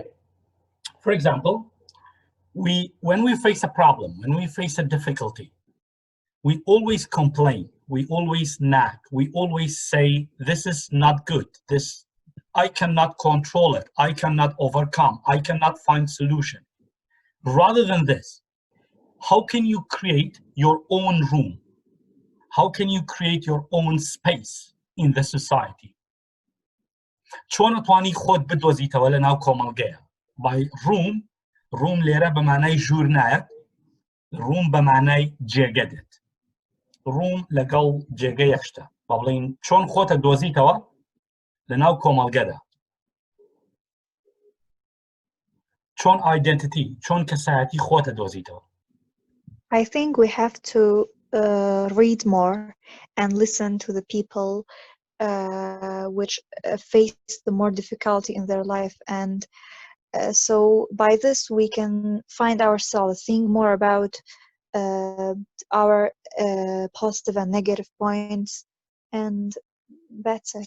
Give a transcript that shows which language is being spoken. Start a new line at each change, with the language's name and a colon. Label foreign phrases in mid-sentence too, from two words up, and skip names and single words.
English: For example, when we face a problem, when we face a difficulty, we always complain, we always nag, we always say, this is not good, I cannot control it, I cannot overcome, I cannot find solution. Rather than this, how can you create your own room? How can you create your own space in the society?
Central Kurdish: چۆن توانی خۆت بدۆزیتەوە لە ناو کۆمەڵگەیە؟
English: by room
Central Kurdish: لێرە بە مانای ژوور نایەت، room بە مانای جێگە دێت. room لەگەڵ جێگە یەکشتە. با بڵین چۆن خۆتە دۆزیتەوە لە ناو کۆمەڵگەدا؟ چۆن identity، چۆن کەسایەتی خۆتە دۆزیتەوە؟
English: I think we have to read more and listen to the people which face the more difficulty in their life, and so by this we can find ourselves, think more about our positive and negative points, and that's it.